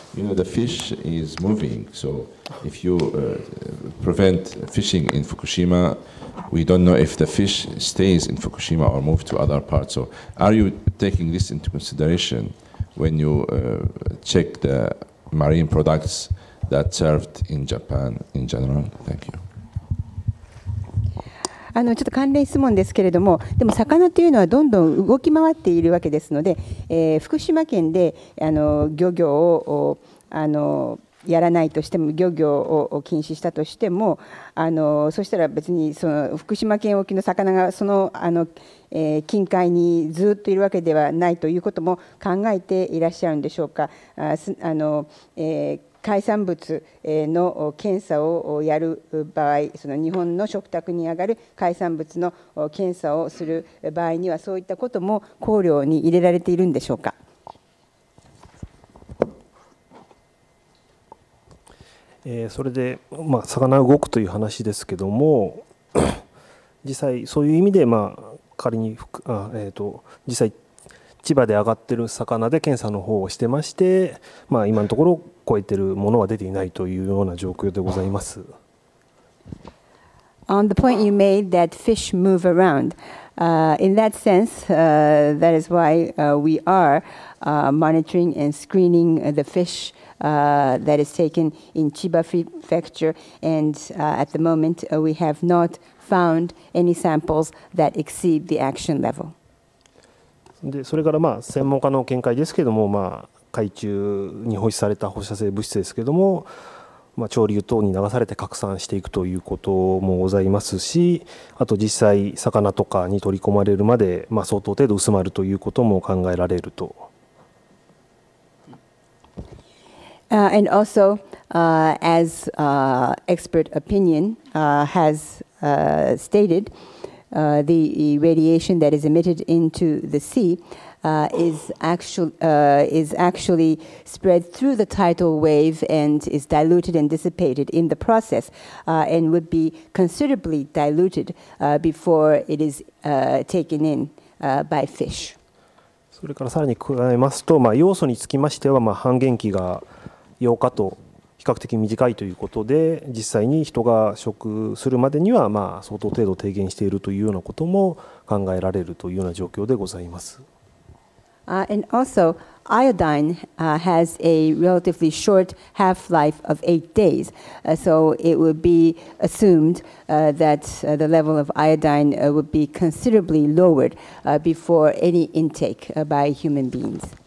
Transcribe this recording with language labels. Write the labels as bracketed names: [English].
[English] You know, the fish is moving, so if you prevent fishing in Fukushima, we don't know if the fish stays in Fukushima or move to other parts. So are you taking this into consideration when you check the marine products that served in Japan in general? Thank you. [Japanese] ちょっと関連質問ですけれども、でも魚というのはどんどん動き回っているわけですので、福島県で漁業をやらないとしても、漁業を禁止したとしても、そしたら別にその福島県沖の魚がその近海にずっといるわけではないということも考えていらっしゃるんでしょうか。海産物の検査をやる場合、その日本の食卓に上がる海産物の検査をする場合には、そういったことも考慮に入れられているんでしょうか。それで、魚が動くという話ですけども、実際そういう意味で、仮に実際千葉で上がっている魚で検査の方をしてまして、今のところ超えているものは出ていないというような状況でございます。 [English] On the point you made that fish move around, in that sense, that is why we are monitoring and screening the fish that is taken in Chiba Prefecture, and at the moment we have not found any samples that exceed the action level. [Japanese] でそれから専門家の見解ですけれども、海中に放出された放射性物質ですけれども、潮流等に流されて拡散していくということもございますし、あと実際魚とかに取り込まれるまで、相当程度薄まるということも考えられると。 [English] And also, as expert opinion has stated, the radiation that is emitted into the sea is actually spread through the tidal wave and is diluted and dissipated in the process, and would be considerably diluted before it is taken in by fish. [Japanese] それからさらに加えますと、要素につきましては、半減期が8日と比較的短いということで、実際に人が食するまでには相当程度低減しているというようなことも考えられるというような状況でございます。 [English] And also, iodine has a relatively short half-life of 8 days, so it would be assumed that the level of iodine would be considerably lowered before any intake by human beings.